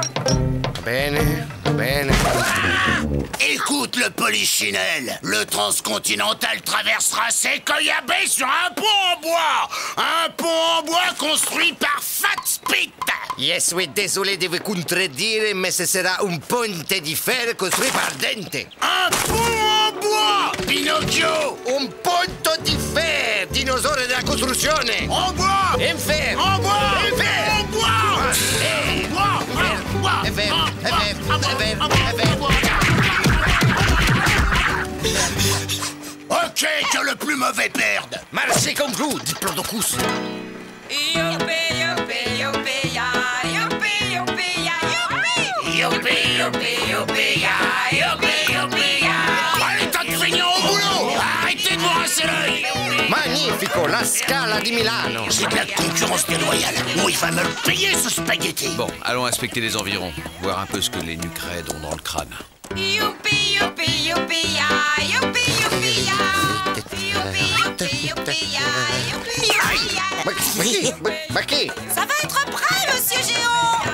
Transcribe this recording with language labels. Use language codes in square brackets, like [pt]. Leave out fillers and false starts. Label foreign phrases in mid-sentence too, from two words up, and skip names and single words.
[it] Bene, bene. [fr] Écoute le polichinelle, le transcontinental traversera Sequoia Bay sur un pont en bois! Un pont en bois construit par Fat Spit! Je suis désolé de vous contredire, mais ce sera un [it] ponte di fer [fr] construit par Dente. Un pont en bois, Pinocchio! [it] Un ponte di fer, [fr] dinosaure de la construction. En bois! En fer! En bois! En fer! En bois! En fer! Ok, que le plus mauvais perde! Marché comme vous, diplodocus! Allez, tas de feignants au boulot! Arrêtez de vous rincer l'œil! [it] Magnifico, la Scala di Milano! [fr] C'est de la concurrence déloyale! Bon, il va me le payer, ce spaghetti! Bon, allons inspecter les environs, voir un peu ce que les nuques raides ont dans le crâne. Ça va être prêt, monsieur Géant!